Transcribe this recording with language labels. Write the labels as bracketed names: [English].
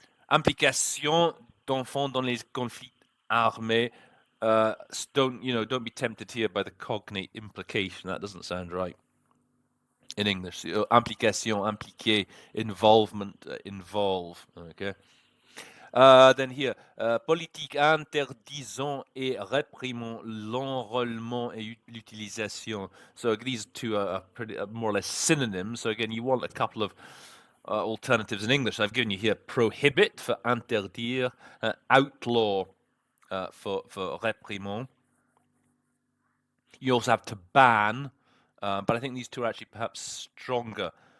[French] Implication d'enfants dans les conflits armés. [English] Don't be tempted here by the cognate implication. That doesn't sound right in English. Implication, impliquer, involvement, involve. Okay. Then here, [French] politique interdisant et réprimant l'enrôlement et l'utilisation. [English] So these two are pretty more or less synonyms. So again, you want a couple of alternatives in English. I've given you here prohibit for interdire, outlaw for réprimant. You also have to ban, but I think these two are actually perhaps stronger.